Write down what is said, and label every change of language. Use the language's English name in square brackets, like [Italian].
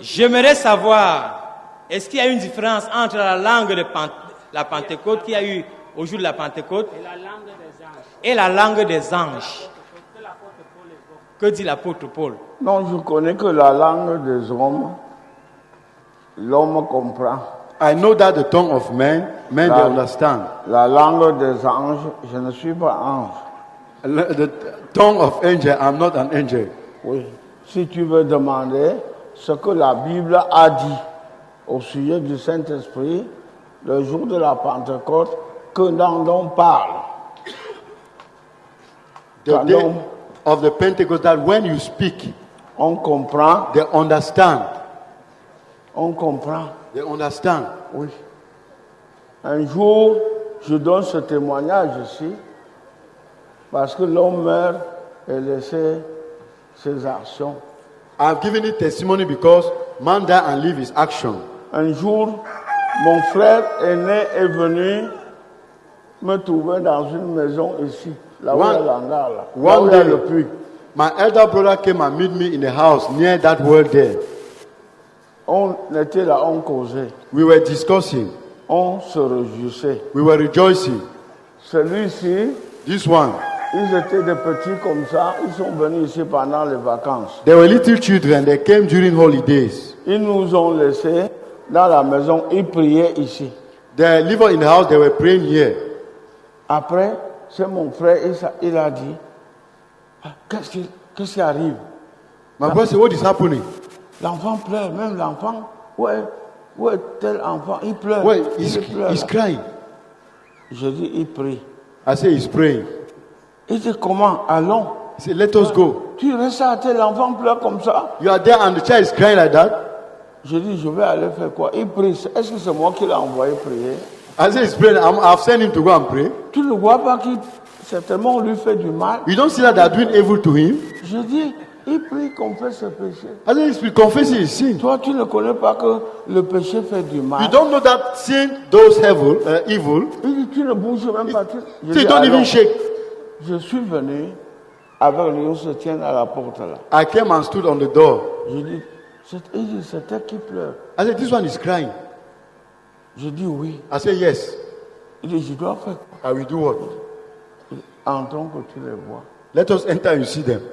[French] J'aimerais savoir, est-ce qu'il y a une différence entre la langue de la Pentecôte qu'il y a eu au jour de la Pentecôte et la langue des anges. et la langue des anges? Que l'apôtre Paul évoque. Que dit l'apôtre Paul? Non, je connais que la langue des hommes. L'homme comprend. [English] I know that the tongue of men they understand. [French] La langue des anges, je ne suis pas ange. [English] The tongue of angel, I'm not an angel. [French] Oui. Si tu veux demander ce que la Bible a dit au sujet du Saint-Esprit, le jour de la Pentecôte, que l'on en parle. [English] The day of the Pentecost, that when you speak, [French] On comprend, [English] they understand. [French] on comprend. [English] They understand. [French] Oui. Un jour, je donne ce témoignage ici, parce que l'homme meurt et laisse ses actions. [English] I've given it testimony because man die and leave his action. [French] Un jour, mon frère aîné est venu me trouver dans une maison ici, là où il y a l'hangar, là où il y a le puits. [English] My elder brother came and meet me in the house near that well there. [French] On était là, on causait, [English] We were discussing. [French] on se réjouissait. [English] We were rejoicing. [French] Celui-ci, [English] This one, [French] ils étaient des petits comme ça, ils sont venus ici pendant les vacances. [English] they were little children. They came during holidays. [French] Ils nous ont laissés dans la maison, ils priaient ici. [English] They lived in the house. They were praying here. [French] Après, c'est mon frère, il a dit, ah, qu'est-ce qui arrive? [English] My brother said, "What is happening?" [French] L'enfant pleure, même l'enfant, où est tel enfant? Il pleure. [English] Well, [French] il pleure. [English] he's [French] là. [English] crying. [French] Je dis, il prie. [English] I said, "He's praying." [French] Il dit, comment? Allons. [English] He said, "Let us go." [French] Tu restes à tel l'enfant pleure comme ça? [English] You are there and the child is crying like that. [French] Je dis, je vais aller faire quoi? Il prie. Est-ce que c'est moi qui l'ai envoyé prier? [English] I said, "He's praying. I've sent him to go and pray." [French] Tu ne vois pas qu'il, certainement, on lui fait du mal? [English] You don't see that they are doing evil to him. [French] Je dis, il prie qu'on fait ce péché. [English] I said, "He's confessing his sin." [French] Toi, tu ne connais pas que le péché fait du mal. [English] You don't know that sin does evil. [French] Il dit, tu ne bouges même pas. Je [English] So you don't even [French] allons. [English] shake. [French] Je suis venu avec lui, on se tient à la porte là. [English] I came and stood on the door. [French] Je dis, il dit, c'est elle qui pleure. [English] I said, "This one is crying." [French] Je dis oui. [English] I said, "Yes." [French] Il dit, je dois faire quoi? [English] I will do what? [French] En tant que tu les vois. [English] Let us enter and see them.